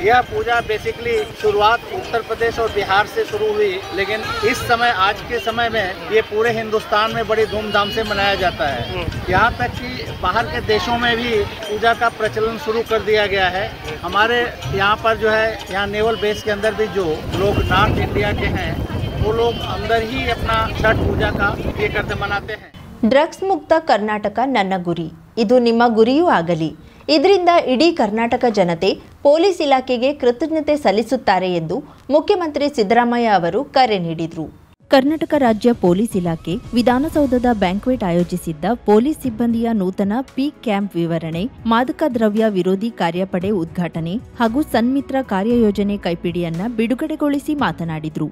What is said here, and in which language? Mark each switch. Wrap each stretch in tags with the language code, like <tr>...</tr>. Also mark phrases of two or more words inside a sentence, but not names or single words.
<hi>यह पूजा बेसिकली शुरुआत उत्तर प्रदेश और बिहार से शुरू हुई, लेकिन इस समय आज के समय में ये पूरे हिंदुस्तान में बड़ी धूमधाम से मनाया जाता है। यहाँ तक कि बाहर के देशों में भी पूजा का प्रचलन शुरू कर दिया गया है। हमारे यहाँ पर जो है, यहाँ नेवल बेस के अंदर भी जो लोग नॉर्थ इंडिया के हैं वो लोग अंदर ही अपना छठ पूजा का ये करते मनाते हैं।</hi> <kn>ಡ್ರಗ್ಸ್ ಮುಕ್ತ ಕರ್ನಾಟಕ ನನ್ನ ಗುರಿ, ಇದು ನಿಮ್ಮ ಗುರಿಯೂ ಆಗಲಿ. ಇದರಿಂದ ಇಡೀ ಕರ್ನಾಟಕ ಜನತೆ ಪೊಲೀಸ್ ಇಲಾಖೆಗೆ ಕೃತಜ್ಞತೆ ಸಲ್ಲಿಸುತ್ತಾರೆ ಎಂದು ಮುಖ್ಯಮಂತ್ರಿ ಸಿದ್ದರಾಮಯ್ಯ ಅವರು ಕರೆ ನೀಡಿದರು. ಕರ್ನಾಟಕ ರಾಜ್ಯ ಪೊಲೀಸ್ ಇಲಾಖೆ ವಿಧಾನಸೌಧದ ಬ್ಯಾಂಕ್ವೆಟ್ ಆಯೋಜಿಸಿದ್ದ ಪೊಲೀಸ್ ಸಿಬ್ಬಂದಿಯ ನೂತನ ಪೀಕ್ ಕ್ಯಾಂಪ್ ವಿವರಣೆ, ಮಾದಕ ದ್ರವ್ಯ ವಿರೋಧಿ ಕಾರ್ಯಪಡೆ ಉದ್ಘಾಟನೆ ಹಾಗೂ ಸನ್ಮಿತ್ರ ಕಾರ್ಯಯೋಜನೆ ಕೈಪಿಡಿಯನ್ನ ಬಿಡುಗಡೆಗೊಳಿಸಿ ಮಾತನಾಡಿದರು.</kn>